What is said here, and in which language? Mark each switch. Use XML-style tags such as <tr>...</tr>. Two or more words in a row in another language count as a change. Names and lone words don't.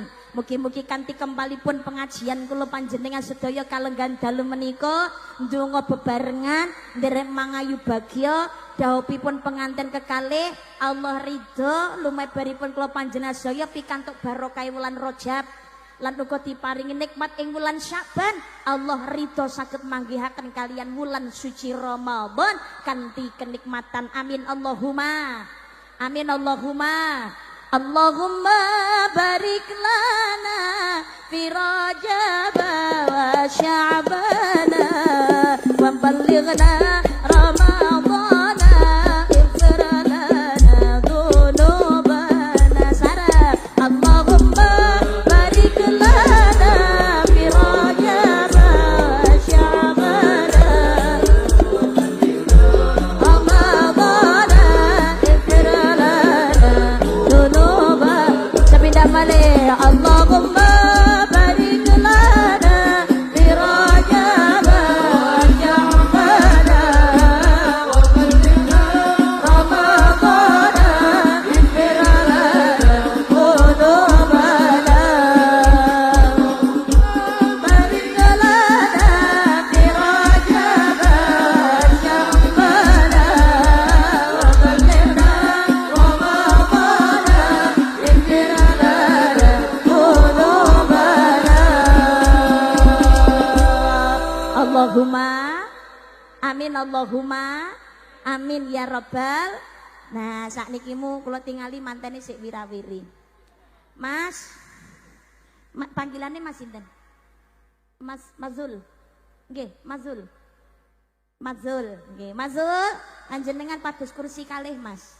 <jv>Mugi-mugi kanthi kempalipun pengajian kula panjenengan sedaya kalenggan dalu menika ndonga bebarengan nderek mangayu bagya dawuhipun pengantin kekalih Allah ridho lumebaripun kula panjenengan sedaya pikantuk barokah wulan Rajab lan uga diparingi nikmat ing wulan Syakban. Allah ridho saged manggihaken kalian wulan suci Ramadan kanthi kenikmatan.</jv> <ar>آمين اللهم. آمين اللهم. اللهم بارك لنا في رجب وشعبان وبلغنا رمضان اغفر لنا ذنوبنا sara اللهم بارك لنا في رجب وشعبان رمضان اغفر لنا ذنوبنا</ar> <jv>sepindah malih</jv> <ar>اللهم بارك لنا في رجب وشعبان وبلغنا رمضان اغفر لنا ذنوبنا بارك لنا في رجب وشعبان وبلغنا رمضان اغفر لنا ذنوبنا اللهم آمين اللهم آمين يا رب.</ar> <jv>Nah saknikimu kula tingali mantene sik wirawiri Mas panggilannya Mas sinten? Mas Mazul nggih Mazul nggih Mazul panjenengan pados kursi kalih Mas.</jv>